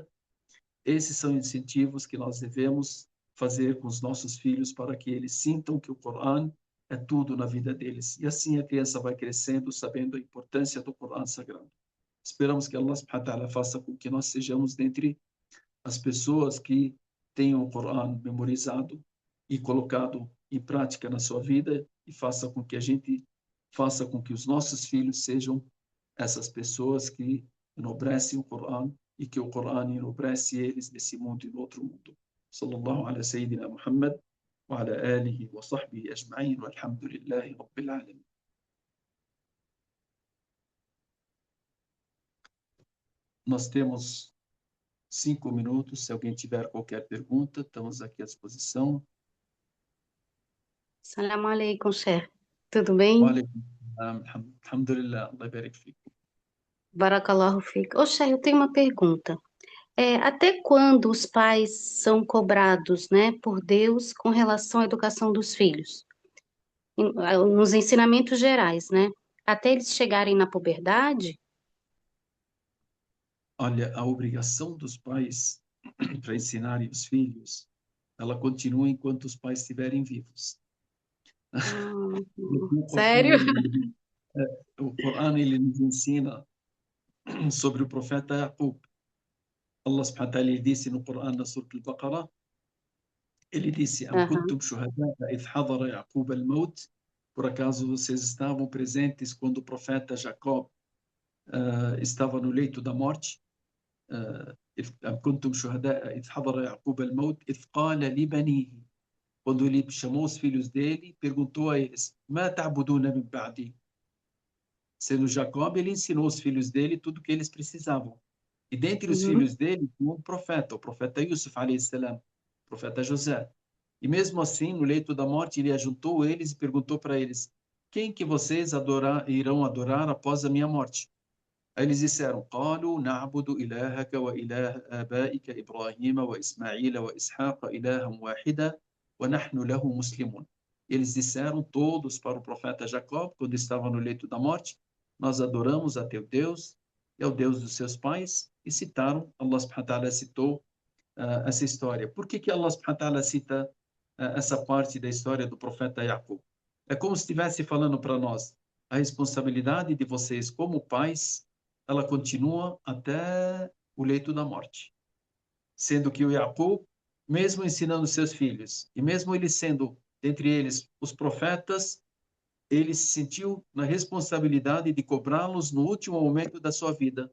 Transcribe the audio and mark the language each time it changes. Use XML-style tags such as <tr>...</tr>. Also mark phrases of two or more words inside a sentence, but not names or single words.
<pt>Esses são incentivos que nós devemos fazer com os nossos filhos para que eles sintam que o Corão é tudo na vida deles. E assim a criança vai crescendo, sabendo a importância do Corão Sagrado. Esperamos que Allah</pt> <ar>سبحانه و تعالى</ar> <pt>faça com que nós sejamos dentre as pessoas que tenham o Corão memorizado e colocado em prática na sua vida e faça com que a gente faça com que os nossos filhos sejam essas pessoas que enobrecem o Corão e que o Corão enobrece eles nesse mundo e no outro mundo.</pt> <ar>صلى الله على سيدنا محمد و على آله و صحبه أجمعين والحمد لله رب العالمين.</ar> <pt>Nós temos 5 minutos. Se alguém tiver qualquer pergunta, estamos aqui à disposição.</pt> <ar>سلام عليكم، شيخ.</ar> <pt>Tudo bem?</pt> <ar>وعليكم السلام. الحمد لله. الله يبارك فيكم. بارك الله فيك.</ar> <pt>Ô, Sheikh, eu tenho uma pergunta. Até quando os pais são cobrados, né, por Deus com relação à educação dos filhos? Nos ensinamentos gerais, né? Até eles chegarem na puberdade? Olha, a obrigação dos pais para ensinarem os filhos, ela continua enquanto os pais estiverem vivos. O Corão, Sério? o Corão ele nos ensina sobre o profeta Yaqub. Allah</pt> <ar>سبحانه و تعالى</ar> <pt>ele disse no Corão, na Surah Al-Baqarah, ele disse: Am Aham,</pt> <ar>كنتم شهداء إذ حضر يعقوب الموت?</ar> <pt>Por acaso vocês estavam presentes quando o profeta Jacó estava no leito da morte?</pt> <ar>أم كنتم شهداء إذ حضر يعقوب الموت إذ قال لبنيه,</ar> <pt>quando ele chamou os filhos dele, perguntou a eles:</pt> <ar>ما تعبدون من بعدي?</ar> <pt>Sendo Jacob, ele ensinou os filhos dele tudo o que eles precisavam. E dentre os uhum, filhos dele, tinha um profeta, o profeta Yusuf,</pt> <ar>عليه السلام,</ar> <pt>o profeta José. E mesmo assim, no leito da morte, ele ajuntou eles e perguntou para eles: quem que vocês irão adorar após a minha morte? Aí eles disseram:</pt> <ar>قالوا نعبد إلهك وإله آبائك إبراهيم وإسماعيل وإسحاق إلها واحدا ونحن له مسلمون.</ar> <pt>Eles disseram todos para o profeta Jacó, quando estava no leito da morte: nós adoramos a teu Deus e ao Deus dos seus pais. E citaram, Allah</pt> <ar>سبحانه و تعالى</ar> <pt>citou essa história. Por que Allah</pt> <ar>سبحانه و تعالى</ar> <pt>cita essa parte da história do profeta Jacob? É como se estivesse falando para nós: a responsabilidade de vocês como pais, ela continua até o leito da morte. Sendo que o Jacob, mesmo ensinando seus filhos, e mesmo ele sendo, dentre eles, os profetas, ele se sentiu na responsabilidade de cobrá-los no último momento da sua vida.</pt>